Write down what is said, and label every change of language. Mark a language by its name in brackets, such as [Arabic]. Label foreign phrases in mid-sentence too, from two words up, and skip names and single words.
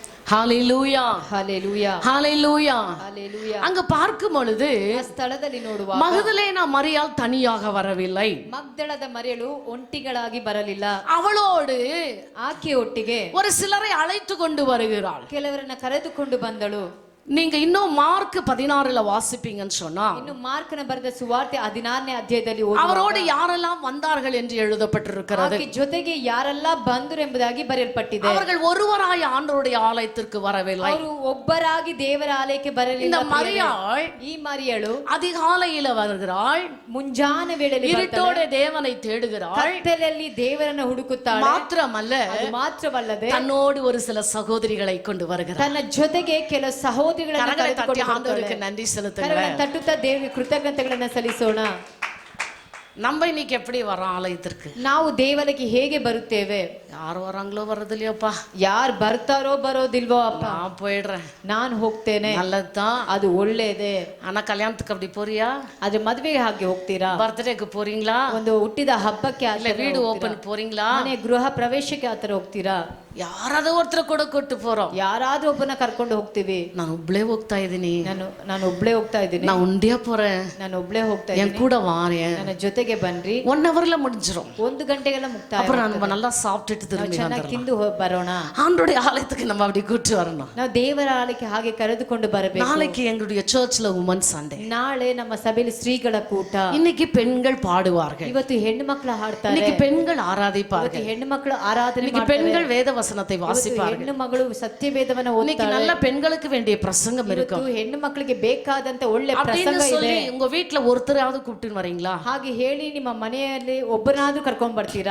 [Tamil] ஹalleluya [English] Hallelujah. [Tamil] ஹalleluya [English] Hallelujah. [Tamil] அங்க பார்க்கும் பொழுது [Kannada] ಆ ಸ್ಥಳದಲ್ಲಿ ನೋಡುವಾಗ [Tamil] மகதலேனா மரியாள் தனியாக வரவில்லை. [Kannada] ಮಗ್ದಳದ ಮರಿಯಳು ಒಂಟಿಗಳಾಗಿ ಬರಲಿಲ್ಲ. [Tamil] அவளோடு [Kannada] ಆಕೆ ಒಟ್ಟಿಗೆ [Tamil] ஒரு சிலரை அழைத்து கொண்டு வருகிறாள். [Kannada] ಕೆಲವರನ್ನ ಕರೆದುಕೊಂಡು ಬಂದಳು. [Tamil] நீங்க இன்னும் மார்க் 16ல வாசிப்பீங்கன்னு சொன்னா [Kannada] ಇನ್ನು ಮಾರ್ಕನ ಬರೆದ ಸುವಾರ್ತೆ 16ನೇ ಅಧ್ಯಾಯದಲ್ಲಿ [Tamil] அவரோடு யாரெல்லாம் வந்தார்கள் என்று எழுதப்பட்டிருக்கிறது. [Kannada] ಆಕೆ ಜೊತೆಗೆ ಯಾರೆಲ್ಲ ಬಂದರು ಎಂಬುದಾಗಿ ಬರೆಯಲ್ಪಟ್ಟಿದೆ. [Tamil] அவர்கள் ஒருவராய் ஆண்டவருடைய ஆலயத்திற்கு வரவில்லை. [Kannada] ಅವರು ಒಬ್ಬರಾಗಿ ದೇವರ ಆಲಯಕ್ಕೆ ಬರಲಿಲ್ಲ. [Tamil] இந்த மரியாள் [Kannada] ಈ ಮರಿಯಳು [Tamil] அதிகாலையில வருகிறாள். [Kannada] ಮುಂಜಾನೆ ವೇಳೆಯಲ್ಲಿ [Tamil] இருட்டோட தேவனை தேடுகிறாள். [Kannada] ಕತ್ತಲೆಯಲ್ಲಿ ದೇವರನ್ನು ಹುಡುಕುತ್ತಾಳೆ. [Tamil] மாத்திரமல்ல [Kannada] ಅದು ಮಾತ್ರವಲ್ಲದೆ [Tamil] தன்னோடு ஒரு சில சகோதரிகளை கொண்டு வருகிறாள். [Kannada] ತನ್ನ ಜೊತೆಗೆ ಕೆಲವು ಸಹೋದರಿಗಳನ್ನು ಕರೆದುಕೊಂಡು [Tamil] ஆண்டவருக்கு நன்றி செலுத்துங்க. [Kannada] ಕರಗಳನ್ನು ತಟ್ಟುತ್ತಾ ದೇವರಿಗೆ ಕೃತಜ್ಞತೆಗಳನ್ನು ಸಲ್ಲಿಸೋಣ. [Tamil] நம்ம இன்னைக்கு எப்படி வரோம் ஆலயத்திற்கு? [Kannada] ನಾವು ದೇವಾಲಯಕ್ಕೆ ಹೇಗೆ ಬರುತ್ತೇವೆ? [Tamil] யார் வராங்களோ வர்றது இல்லையோப்பா, [Kannada] ಯಾರು ಬರ್ತಾರೋ ಬರೋದಿಲ್ವೋ ಅಪ್ಪ, [Tamil] நான் போயிடுறேன், [Kannada] ನಾನು ಹೋಗ್ತೇನೆ, [Tamil] நல்லதுதான். [Kannada] ಅದು ಒಳ್ಳೇದೇ. [Tamil] ஆனா கல்யாணத்துக்கு அப்படி போறியா? [Kannada] ಆದ್ರೆ ಮದುವೆಗೆ ಹಾಗೆ ಹೋಗ್ತೀರಾ? [Tamil] பர்த்டேக்கு போறீங்களா? [Kannada] ಒಂದು ಹುಟ್ಟಿದ ಹಬ್ಬಕ್ಕೆ [Tamil] இல்ல வீடு ஓபன் போறீங்களா? [Kannada] ಮನೆ ಗೃಹ ಪ್ರವೇಶಕ್ಕೆ ಆತರ ಹೋಗ್ತೀರಾ? [Tamil] ಯಾರಾದ್ರೂ ஒருத்தரை கூட கூட்டு போறோம். [Kannada] ಯಾರಾದ್ರೂ ಒಬ್ಬನ ಕರ್ಕೊಂಡು ಹೋಗ್ತೀವಿ. நான் ಒಬ್ಳೇ ಹೋಗ್ತಾ ಇದ್ದೀನಿ, ನಾನು ಒಬ್ಳೇ ಹೋಗ್ತಾ ಇದ್ದೀನಿ, [Tamil] நான் ஒண்டியா போறேன், [Kannada] ನಾನು ಒಬ್ಳೇ ಹೋಗ್ತಾ [Tamil] என் [Kannada] ಇದ್ದೀನಿ, [Tamil] கூட வாரேன், [Kannada] ನನ್ನ ಜೊತೆಗೆ ಬನ್ರಿ. [Tamil] 1 hourல முடிஞ்சிரும். [Kannada] 1 ಗಂಟೆಗೆಲ್ಲ ಮುಕ್ತಾಯ. [Tamil] அப்புறம் நம்ம நல்லா சாப்பிட்டுட்டு திரும்பி [Kannada] ಚೆನ್ನಾಗಿ [Tamil] வந்துடலாம். [Kannada] ತಿಂದು ಬರೋಣ. [Tamil] ஆண்டோடைய ஆலயத்துக்கு நம்ம அப்படி கூட்டு வரணும். [Kannada] ನಾವು ದೇವರ ಆಲಯಕ್ಕೆ ಹಾಗೆ ಕರೆದುಕೊಂಡು ಬರಬೇಕು. [Tamil] நாளைக்கு எங்களுடைய சர்ச்ல [English] women Sunday. [Kannada] ನಾಳೆ ನಮ್ಮ ಸಭೆಯಲ್ಲಿ ಸ್ತ್ರೀಗಳ ಕೂಟ. [Tamil] இன்னைக்கு பெண்கள் பாடுவார்கள். [Kannada] ಇವತ್ತು ಹೆಣ್ಣು ಮಕ್ಕಳು ಹಾಡ್ತಾರೆ. [Tamil] இன்னைக்கு பெண்கள் ஆராதிப்பார்கள். [Kannada] ಹೆಣ್ಣು ಮಕ್ಕಳು ಆರಾಧನೆ [Tamil] இன்னைக்கு [Kannada] ಮಾಡ್ತಾರೆ. [Tamil] பெண்கள் வேத வசனத்தை வாசிப்பார்கள். [Kannada] ಹೆಣ್ಣು ಮಗಳು ಸತ್ಯವೇದವನ್ನು [Tamil] இன்னைக்கு [Kannada] ಓದ್ತಾಳೆ. [Tamil] நல்ல பெண்களுக்கு வேண்டிய பிரசங்கம் இருக்கும். [Kannada] ಇವತ್ತು ಹೆಣ್ಣು ಮಕ್ಕಳಿಗೆ ಬೇಕಾದಂತ ಒಳ್ಳೆ [Tamil] அப்படின்னு [Kannada] ಪ್ರಸಂಗ [Tamil] சொல்லி [Kannada] ಇದೆ. [Tamil] உங்க வீட்ல ஒருத்தராவது கூப்பிட்டு வரீங்களா? [Kannada] ಹಾಗೆ ಹೇಳಿ ನಿಮ್ಮ ಮನೆಯಲ್ಲಿ ಒಬ್ಬರನ್ನಾದ್ರೂ ಕರ್ಕೊಂಡ್ ಬರ್ತೀರಾ?